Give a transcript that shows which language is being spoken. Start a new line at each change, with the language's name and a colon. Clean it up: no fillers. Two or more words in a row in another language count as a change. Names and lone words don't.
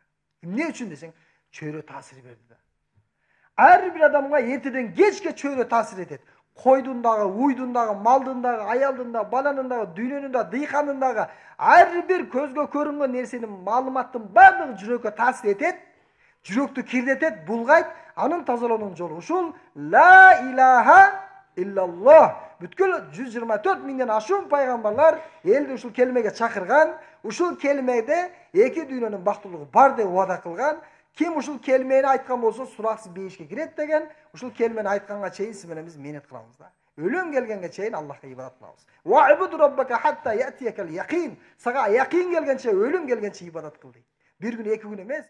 Kyrgyz: Эмне үчүн десең, чөйрө таасир берди да. Ар бир адамга эртеден кечке чөйрө таасир этет. Койдун дагы, уйдун дагы, малдын дагы, аялдын дагы, баланын дагы, дүйнөнүн дагы, дыйкандын дагы ар бир көзгө көрүнгөн нерсенин, маалыматтын баардыгы жүрөккө таасир этет, жүрөктү кирдетет, булгайт. Анын тазалоонун жолу ушул
Arabic: لا إله إلا الله.
Kyrgyz: Бүткүл 124 миңден ашуун пайгамбарлар элди ушул келмеге чакырган, ушул келмеде эки дүйнөнүн бактылыгы бар деп убада кылган. Ким ушул келмени айткан болсо сураксыз бейишке кирет деген, ушул келмени айтканга чейин сиз менен биз менет кылабыз да. Өлүм келгенге чейин Аллахка ибадат кылабыз.
Arabic: واعبد ربك حتى يأتيك اليقين.
Kyrgyz: Сага якин келгенче, өлүм келгенче ибадат кыл дейт. Бир күн, 2 күн эмес.